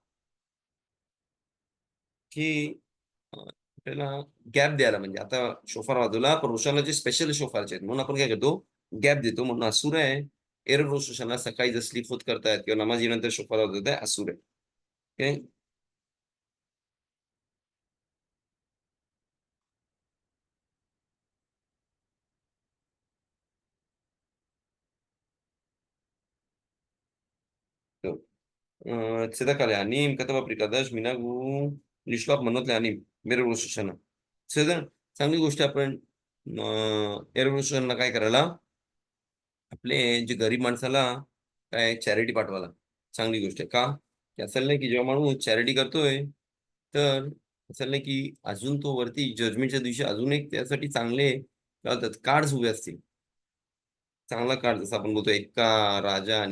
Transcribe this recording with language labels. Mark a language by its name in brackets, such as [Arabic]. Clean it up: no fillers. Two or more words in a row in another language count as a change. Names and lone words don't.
[Marathi] की आपल्याला गॅप द्यायला म्हणजे आता शोफार वाजवला पण रोषणाचे स्पेशल शोफारचे आहेत म्हणून आपण काय करतो गॅप देतो म्हणून असूर आहे एरव रोषणाला सकाळी जर स्लीप होत करतायत किंवा नमाजीनंतर शोफार वाजवत आहे असूर आहे ओके [Hebrew] צדק על העניים, כתב הפריקדש, מנהג הוא לשלוח מנות לעניים, בערב ראש השנה. בסדר? [Marathi] चांगली गोष्ट आहे आपण एरव रोष השנה काय करायला आपले जे गरीब माणसाला काय चॅरिटी पाठवायला चांगली गोष्ट आहे का की असं नाही की जेव्हा माणूस चॅरिटी करतोय तर असं नाही की अजून तो वरती जजमेंटच्या दिवशी अजून एक त्यासाठी चांगले काय होतात कार्ड्स उभे असतील चांगला कार्ड जसं आपण बोलतो एक्का राजा आणि